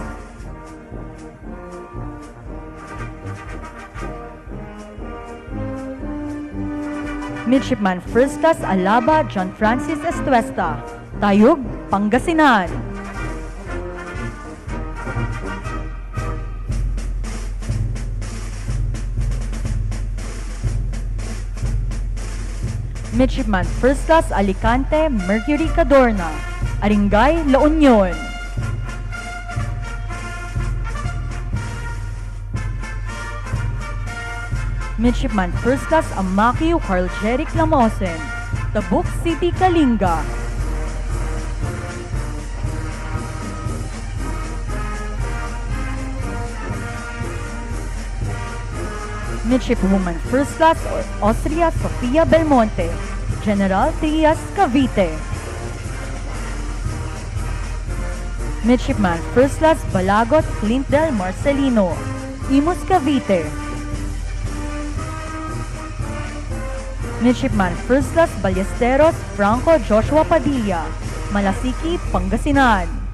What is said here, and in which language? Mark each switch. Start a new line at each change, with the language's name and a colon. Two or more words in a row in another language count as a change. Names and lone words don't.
English: Midshipman First Class Alaba John Francis Estuesta, Tayug, Pangasinan. Midshipman First Class Alicante Mercury Cadorna, Aringay, La Union. Midshipman First Class Amakio Carl Jeric Lamosen, Tabuk City, Kalinga. Midshipwoman First Class Austria Sofia Belmonte, General Trias, Cavite. Midshipman First Class Balagot Clint del Marcelino, Imus, Cavite. Midshipman First Class Ballesteros Franco Joshua Padilla, Malasiki, Pangasinan.